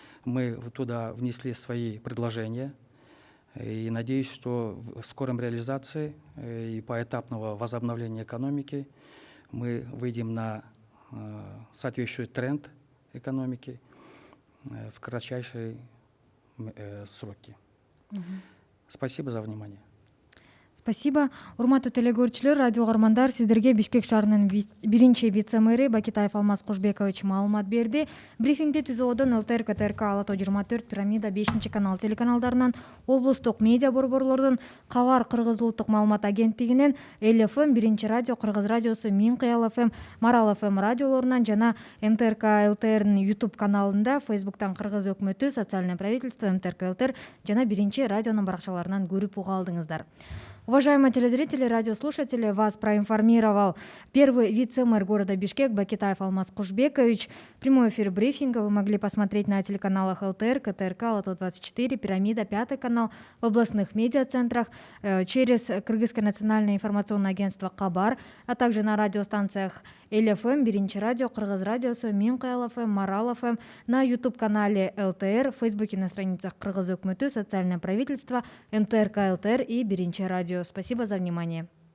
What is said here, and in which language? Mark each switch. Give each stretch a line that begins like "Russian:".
Russian: Мы туда внесли свои предложения. И надеюсь, что в скором реализации и поэтапного возобновления экономики мы выйдем на соответствующий тренд экономики в кратчайшие сроки. Спасибо за внимание. Спасибо.
Kyrgyz: Урматтуу телегөрчүлөр, радио угармандар, сиздерге Бишкек шаарынын биринчи вице-мэри Бакитаев Алмаз Кушбекович маалымат берди. Брифингди түзүүдөн ЛТР, КТРК, Ала тоо 24, Пирамида, 5 канал телеканалдарынан, облустук медиа борборлордун, Кабар Кыргыз улуттук маалымат агенттигинен, ЛФМ, биринчи радио, Кыргыз радиосу, Минкыял ФМ, Марал ФМ радиолорунан жана МТРК ЛТРнын YouTube каналында, Facebooктан Кыргыз өкмөтү, социальное правительство, МТРК ЛТР жана биринчи радионун баракчаларынан көрүп уга алдыңыздар.
Russian: Уважаемые телезрители, радиослушатели, вас проинформировал первый вице-мэр города Бишкек Бакитаев Алмаз Кушбекович. Прямой эфир брифинга вы могли посмотреть на телеканалах ЛТР, КТРК, Ала-тоо 24, Пирамида, 5 канал, в областных медиацентрах, через Кыргызское национальное информационное агентство Кабар, а также на радиостанциях ЛФМ, Биринчи радио, Кыргыз радиосу, Минкыял ФМ, Марал ФМ, на YouTube-канале ЛТР, в Фейсбуке на страницах Кыргыз өкмөтү, социальное правительство, МТРК ЛТР и Биринчи радио. Спасибо за внимание.